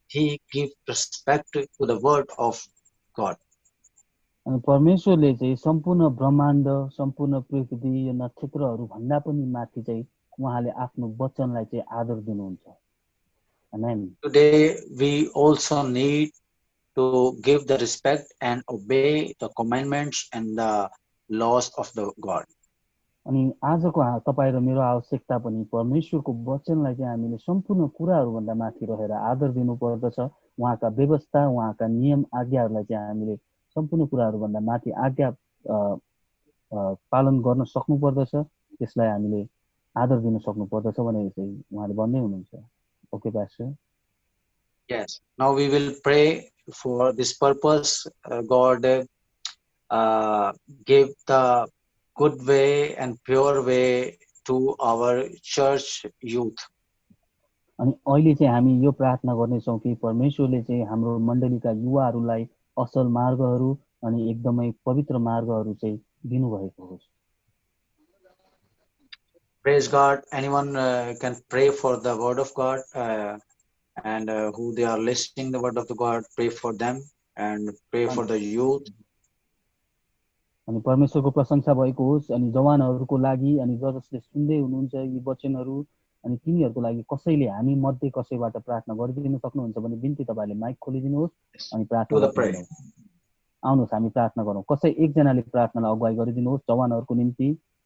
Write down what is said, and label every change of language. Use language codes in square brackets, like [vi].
[en] He give respect to the word of God. [ne] अनि परमेश्वरले चाहिँ सम्पूर्ण ब्रह्माण्ड, सम्पूर्ण पृथ्वी, यो नक्षत्रहरू भन्दा पनि माथि चाहिँ उहाँले आफ्नो वचनलाई चाहिँ आदर दिनुहुन्छ। आमेन। [en] Today we also need to give the respect and obey the commandments and the laws of the God. [ne] अनि आजको तपाईं र मेरो आवश्यकता पनि परमेश्वरको वचनलाई चाहिँ हामीले सम्पूर्ण कुराहरू भन्दा माथि रहेर आदर दिनुपर्दछ। उहाँका व्यवस्था, उहाँका नियम, आज्ञाहरूलाई चाहिँ हामीले सम्पूर्ण कुराहरू भन्दा माथि आज्ञा पालन गर्न सक्नु पर्दछ। त्यसलाई हामीले आदर दिन सक्नु पर्दछ भनेर चाहिँ उहाँले भन्दै हुनुहुन्छ। [en] Okay pastor. Yes, now we will pray for this purpose. God give the good way and pure way to our church youth. [ne] अनि अहिले चाहिँ हामी यो प्रार्थना गर्नेछौँ कि परमेश्वरले चाहिँ हाम्रो मण्डलीका युवाहरूलाई असल मार्गहरू अनि एकदमै पवित्र मार्गहरू चाहिँ दिनुभएको होस्। [en] Praise God. Anyone can pray for the word of God, and who they are listening the word of the God, pray for them and pray for the youth. [ne] अनि परमेश्वरको प्रशंसा भएको होस् अनि जवानहरूको लागि अनि जसले सुन्दै हुनुहुन्छ यी वचनहरू अनि तिनीहरूको लागि कसैले हामी मध्ये कसैबाट प्रार्थना गरिदिन सक्नुहुन्छ भने बिन्ती तपाईँले माइक खोलिदिनुहोस् अनि प्रार्थना गर्नुहोस्। आउनुहोस् हामी प्रार्थना गरौँ। कसै एकजनाले प्रार्थनालाई अगुवाई गरिदिनुहोस् जवानहरूको निम्ति।